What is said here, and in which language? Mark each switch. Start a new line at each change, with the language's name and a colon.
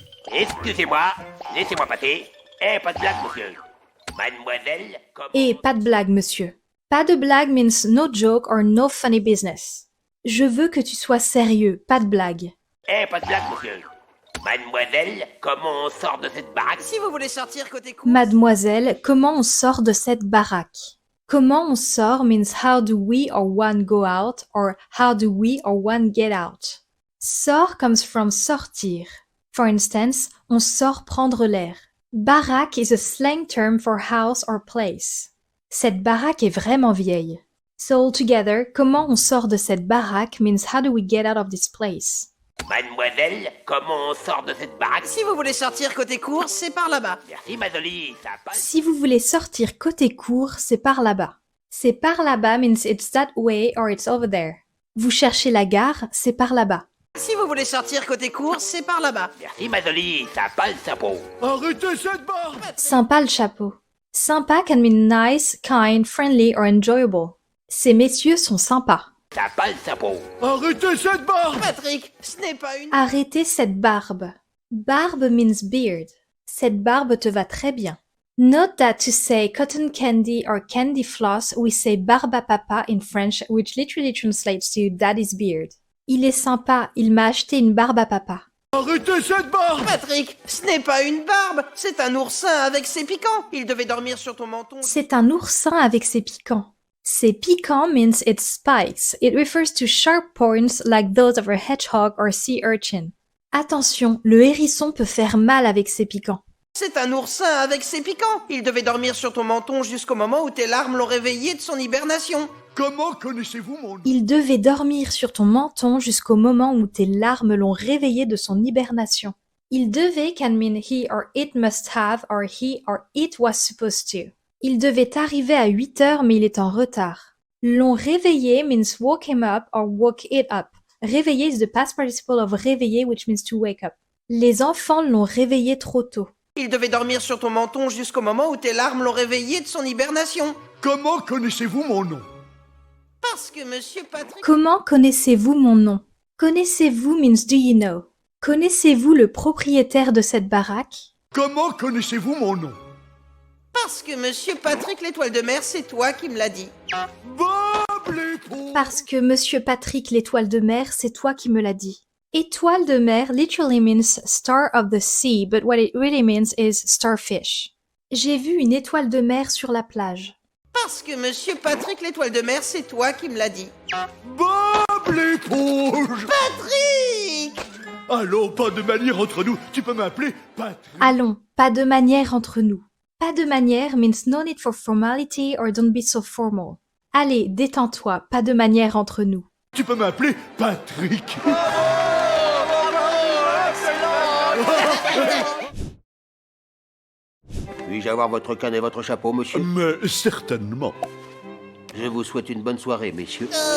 French: Excusez-moi, laissez-moi passer. Pas de blague, monsieur. Mademoiselle, comme... Pas de blague, monsieur. Pas de blague
English: means no joke or no funny business.
French: Je veux que tu sois sérieux, pas de blague. Pas de blague, monsieur. Mademoiselle, comment on sort de cette baraque? Si vous voulez sortir côté course... Mademoiselle, comment on sort de cette baraque? Comment on sort
English: means how do we or one go out or how do we or one get out.
French: Sort
English: comes from
French: sortir.
English: For instance,
French: on sort prendre l'air.
English: Baraque is a slang term for house or place.
French: Cette baraque est vraiment vieille.
English: So altogether,
French: comment on sort de cette baraque
English: means how do we get out of this place?
French: Mademoiselle, comment on sort de cette baraque? Si vous voulez sortir côté cour, c'est par là-bas. Merci, ma jolie, ça passe. Si vous voulez sortir côté cour, c'est par là-bas. C'est par là-bas
English: means it's that way or it's over there.
French: Vous cherchez la gare, c'est par là-bas. Si vous voulez sortir côté cour, c'est par là-bas. Merci, ma jolie, ça passe, chapeau. Arrêtez cette barbe! Sympa le chapeau.
English: Sympa can mean nice, kind, friendly or enjoyable.
French: Ces messieurs sont sympas. Ça passe, chapeau. Arrêtez cette barbe! Patrick, ce n'est pas une... Arrêtez cette barbe. Barbe
English: means beard.
French: Cette barbe te va très bien.
English: Note that to say cotton candy or candy floss, we say
French: barba papa
English: in French, which literally translates to daddy's beard.
French: Il est sympa, il m'a acheté une barbe à papa. Arrêtez cette barbe! Patrick, ce n'est pas une barbe, c'est un oursin avec ses piquants. Il devait dormir sur ton menton. C'est un oursin avec ses piquants. Ses piquants
English: means its spikes. It refers to sharp points like those of a hedgehog or sea urchin.
French: Attention, le hérisson peut faire mal avec ses piquants. C'est un oursin avec ses piquants. Il devait dormir sur ton menton jusqu'au moment où tes larmes l'ont réveillé de son hibernation. Comment connaissez-vous mon nom? Il devait dormir sur ton menton jusqu'au moment où tes larmes l'ont réveillé de son hibernation. Il devait
English: can mean he or it must have or he or it was supposed to.
French: Il devait arriver à 8 heures mais il est en retard. L'ont réveillé
English: means woke him up or woke it up. Réveiller is the past participle of réveiller which means to wake up.
French: Les enfants l'ont réveillé trop tôt. Il devait dormir sur ton menton jusqu'au moment où tes larmes l'ont réveillé de son hibernation. Comment connaissez-vous mon nom? Parce que Monsieur Patrick... Comment connaissez-vous mon nom? Connaissez-vous
English: means do you know.
French: Connaissez-vous le propriétaire de cette baraque? Comment connaissez-vous mon nom? Parce que Monsieur Patrick l'étoile de mer, c'est toi qui me l'as dit. Bob l'étoile! Parce que Monsieur Patrick l'étoile de mer, c'est toi qui me l'as dit. Étoile de mer
English: literally means star of the sea, but what it really means is starfish.
French: J'ai vu une étoile de mer sur la plage. Parce que Monsieur Patrick l'étoile de mer, c'est toi qui me l'as dit. Bob l'éponge! Patrick! Allons, pas de manière entre nous, tu peux m'appeler Patrick. Allons, pas de manière entre nous. Pas de manière
English: means no need for formality or don't be so formal.
French: Allez, détends-toi, pas de manière entre nous. Tu peux m'appeler Patrick. Puis-je avoir votre canne et votre chapeau, monsieur? Mais certainement. Je vous souhaite une bonne soirée, messieurs.